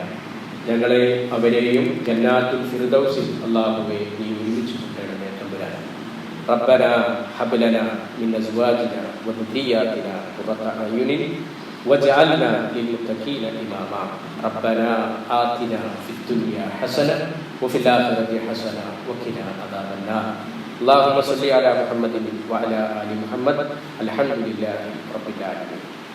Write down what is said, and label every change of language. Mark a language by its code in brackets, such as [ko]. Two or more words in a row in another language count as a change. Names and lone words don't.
[ml] ഞങ്ങളെ അവരെയും ജന്നാത്തുൽ ഫിർദൗസിൽ അല്ലാഹുവേ നീ ഒരുമിച്ച് കൂട്ടണമേ തമ്പുരാനെ. [ar] ربنا هب لنا من أزواجنا وذرياتنا قرة أعين واجعلنا للمتقين إماما. ربنا آتنا في الدنيا حسنة وفي الآخرة حسنة وقنا عذاب النار. اللهم صل على محمد وعلى آل محمد. الحمد لله رب العالمين.